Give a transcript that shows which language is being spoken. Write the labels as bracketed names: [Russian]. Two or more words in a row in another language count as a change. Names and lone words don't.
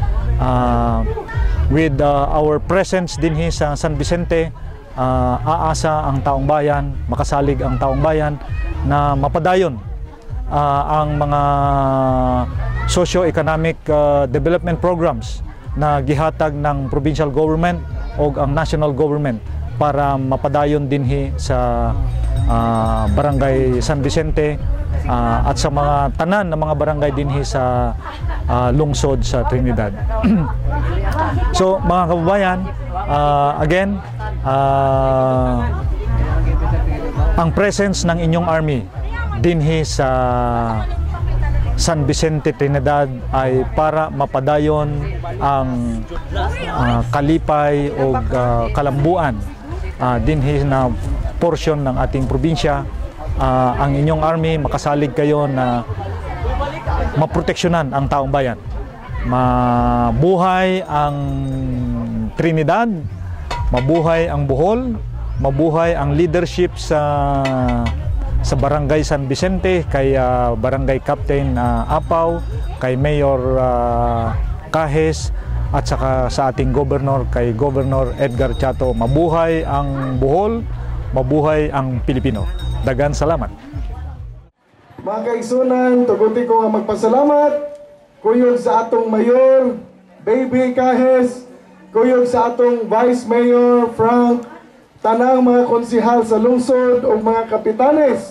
[English] With our presence [Filipino] din sa San Vicente, aasa ang taong bayan, makasalig [Cebuano] ang taong bayan na mapadayon ang mga [English] socio-economic development programs [Cebuano] na gihatag ng [English] provincial government [Cebuano] o ang [English] national government [Cebuano] para mapadayon dinhi sa Barangay San Vicente at sa mga tanan ng mga barangay dinhi sa lungsod sa Trinidad. So mga kababayan, again, ang presence [Filipino] ng inyong army [Cebuano] dinhi sa San Vicente, Trinidad ay para mapadayon ang kalipay o kalambuan dinhi na portion [Filipino] ng ating probinsya. Ang inyong army, makasalig kayo na maproteksyonan ang taong bayan. Mabuhay ang Trinidad, mabuhay ang Bohol, mabuhay ang leadership sa Barangay San Vicente, kay Barangay Captain Apaw, kay Mayor Cajes, at saka sa ating Governor, kay Governor Edgar Chato. Mabuhay ang Bohol, mabuhay ang Pilipino. [Cebuano] Dagan salamat. Mga kaigsunan, tuguti ko nga magpasalamat kuyog sa atong Mayor Baby Cajes, kuyog sa atong Vice Mayor Frank, tanang mga konsihal sa lungsod o mga kapitanes.